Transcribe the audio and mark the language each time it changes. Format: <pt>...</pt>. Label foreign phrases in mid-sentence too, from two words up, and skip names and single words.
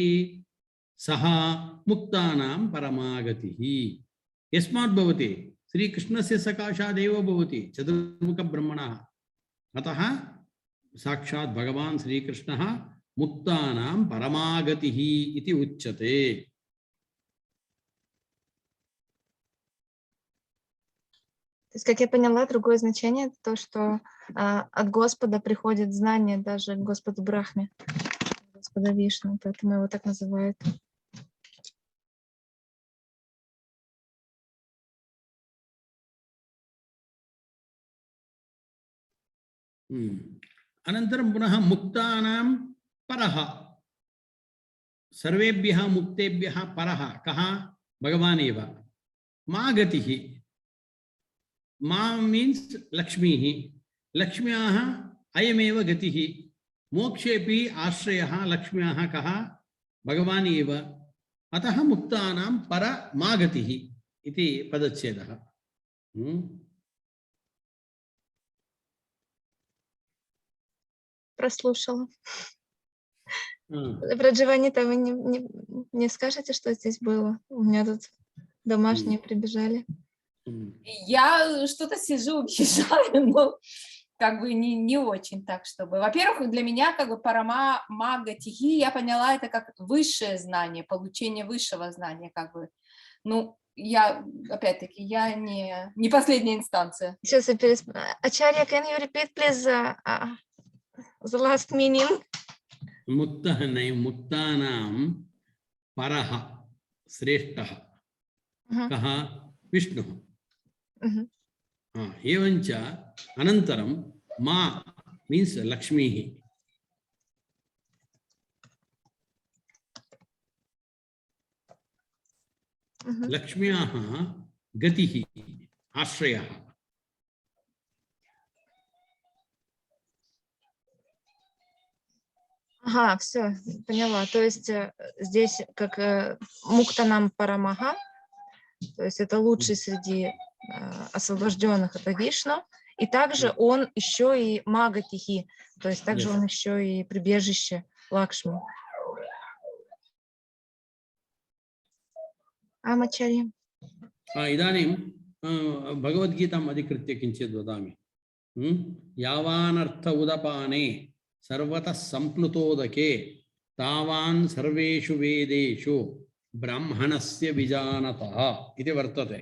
<sa>सः मुक्तानां परमागतिः. यस्मात् भवति? श्रीकृष्णस्य सकाशादेव भवति चतुर्मुखब्रह्मणः. अतः साक्षात् भगवान् श्रीकृष्णः मुक्तानां परमागतिः इति उच्यते.</sa> <ru>То есть, как я поняла, другое значение это то, что от Господа приходит знание даже к Господу Брахме, Господа Вишну, поэтому его так называют.</ru> <sa>अनन्तरं पुनः मुक्तानां परः. सर्वेभ्यः मुक्तेभ्यः परः कः? भगवान् एव. मा गतिः. मा मीन्स् लक्ष्मीः. लक्ष्म्याः अयमेव गतिः. मोक्षेऽपि आश्रयः लक्ष्म्याः कः? भगवान् एव. अतः मुक्तानां परमा गतिः इति पदच्छेदः.</sa> <ru>Прослушала. Про Джованнита вы не скажете, что здесь было? У меня тут домашние прибежали. Я что-то сижу, въезжаю, но как бы не очень так, чтобы... Во-первых, для меня как бы</ru> <sa>परमा मा गतिः,</sa> <ru>я поняла это как высшее знание, получение высшего знания, как бы. Ну, я, опять-таки, я не последняя инстанция. Сейчас я пересмотрю. Ачарья,</ru> <en>can you repeat, please, the last meaning?</en> <sa>मुक्तः नहीं, मुक्तानां परः श्रेष्ठः कः? विष्णुः। एवञ्च अनन्तरं मा मीन्स् लक्ष्मीः। लक्ष्म्याः गतिः आश्रयः।</sa> <ru>Ага, все, поняла. То есть здесь как</ru> <sa>मुक्तानां परमः,</sa> <ru>то есть это лучший среди освобожденных, это Вишну. И также он еще и</ru> <sa>मा गतिः,</sa> <ru>то есть также он еще и прибежище Лакшми. Амачари.</ru> <sa>इदानीं भगवद्गीताम् अधिकृत्य किञ्चित् वदामि। यावानर्थ उदपाने सर्वतः संप्लुतोदके तावान् सर्वेषु वेदेषु ब्राह्मणस्य विजानतः इति वर्तते।</sa>